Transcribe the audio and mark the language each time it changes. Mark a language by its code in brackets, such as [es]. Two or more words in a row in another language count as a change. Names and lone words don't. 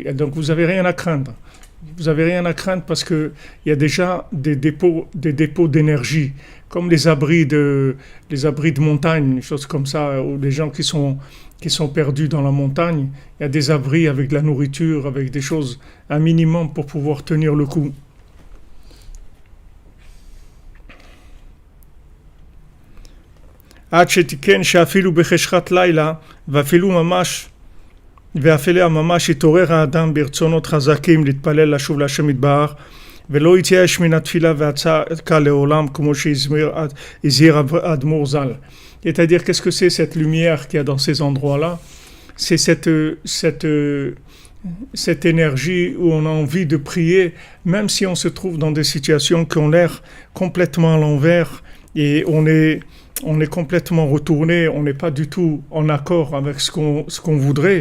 [fr] Et donc, vous n'avez rien à craindre. Vous n'avez rien à craindre parce qu'il y a déjà des dépôts d'énergie, comme les abris de montagne, des choses comme ça, ou les gens qui sont perdus dans la montagne. Il y a des abris avec de la nourriture, avec des choses, un minimum pour pouvoir tenir le coup. [he] עד שתיקן שאפילו בחשכת לילה ואפילו ממש ואפילו ממש התעורר האדם ברצונות חזקים להתפלל לשוב להשם יתברך ולא יתייאש מן התפילה והצעקה לעולם כמו שהזהיר האדמו"ר ז"ל. [fr] C'est-à-dire, qu'est-ce que c'est cette lumière qu'il y a dans ces endroits-là? C'est cette énergie où on a envie de prier, même si on se trouve dans des situations qui ont l'air complètement à l'envers et on est complètement retourné, on n'est pas du tout en accord avec ce qu'on voudrait.